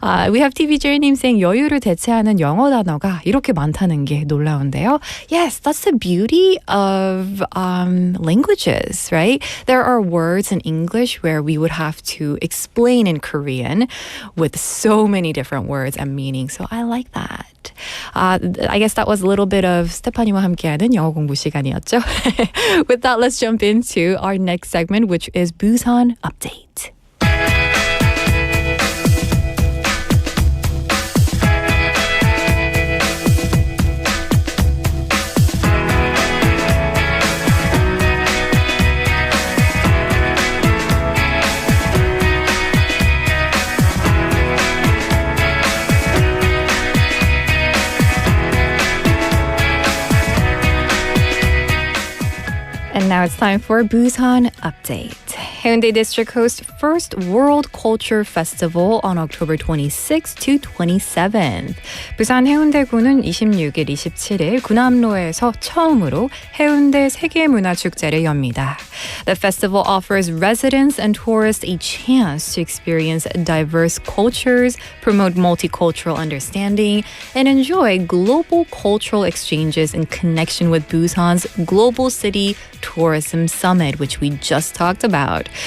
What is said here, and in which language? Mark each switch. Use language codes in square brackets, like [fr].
[en] We have [ko] TVJ님 saying 여유를 대체하는 영어 단어가 이렇게 많다는 게 놀라운데요. [en] Yes, that's the beauty of languages, right? There are words in English where we would have to explain in Korean with so many different words and meanings. So I like that. I guess that was a little bit of [ko] 스테파니와 함께하는 영어 공부 시간이었죠. [en] With that, let's jump into our next segment, which is Busan Update. And now it's time for Busan Update. Haeundae District hosts first World Culture Festival on October 26th to 27th. [ko] 부산 해운대구는 26일, 27일 구남로에서 처음으로 해운대 세계문화축제를 엽니다. [en] The festival offers residents and tourists a chance to experience diverse cultures, promote multicultural understanding, and enjoy global cultural exchanges in connection with Busan's Global City Tourism Summit, which we just talked about.